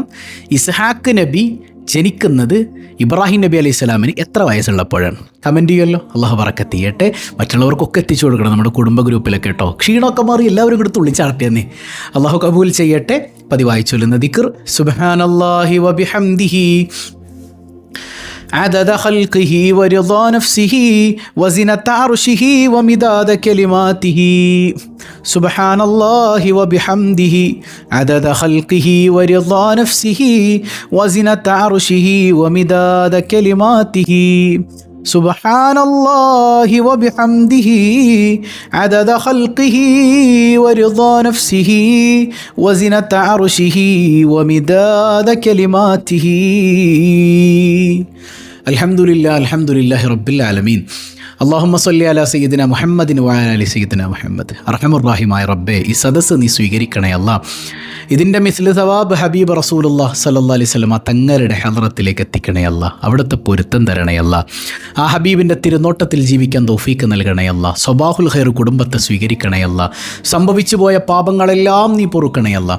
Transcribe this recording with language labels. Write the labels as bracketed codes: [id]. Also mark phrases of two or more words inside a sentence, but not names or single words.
[ml] ഇസ്ഹാഖ് നബി ജനിക്കുന്നത് ഇബ്രാഹിം നബി അലൈഹി സ്വലാമിന് എത്ര വയസ്സുള്ളപ്പോഴാണ്? കമൻറ്റ് ചെയ്യുമല്ലോ. അള്ളാഹു ബറക്കത്ത് ചെയ്യട്ടെ. മറ്റുള്ളവർക്കൊക്കെ എത്തിച്ചു കൊടുക്കണം, നമ്മുടെ കുടുംബ ഗ്രൂപ്പിലൊക്കെ കേട്ടോ. ക്ഷീണമൊക്കെ മാറി എല്ലാവരും കൂടെ തുള്ളിച്ചാട്ടിയെന്നേ. അള്ളാഹു കബൂൽ ചെയ്യട്ടെ. പതിവായി ചൊല്ലുന്ന ദിക്ർ [ar] سبحان الله وبحمده عدد خلقه ورضا نفسه وزنة عرشه ومداد كلماته سبحان الله وبحمده عدد خلقه ورضا نفسه وزنة عرشه ومداد كلماته سبحان الله وبحمده عدد خلقه ورضا نفسه وزنة عرشه ومداد كلماته الحمد لله رب العالمين اللهم صل على سيدنا محمد وعلى آل سيدنا محمد. [ml] അർഹമുർറഹീമായ റബ്ബേ, ഈ സദസ്സ് നീ സ്വീകരിക്കണേ അല്ലാഹ്. ഇതിൻ്റെ [ar] مثل ثواب [ml] ഹബീബ് റസൂലുള്ളാഹി [ar] صلى الله عليه وسلم [ml] തങ്ങളുടെ ഹളറത്തിലേക്ക് എത്തിക്കണേ അല്ലാഹ്. അവിടുത്തെ പൊരുത്തം തരണേ അല്ലാഹ്. ആ ഹബീബിൻ്റെ തിരുനോട്ടത്തിൽ ജീവിക്കാൻ തൗഫീക്ക് നൽകണേ അല്ലാഹ്. സ്വബാഹുൽ ഖൈർ കുടുംബത്തെ സ്വീകരിക്കണേ അല്ലാഹ്. സംഭവിച്ചു പോയ പാപങ്ങളെല്ലാം നീ പൊറുക്കണേ അല്ലാഹ്.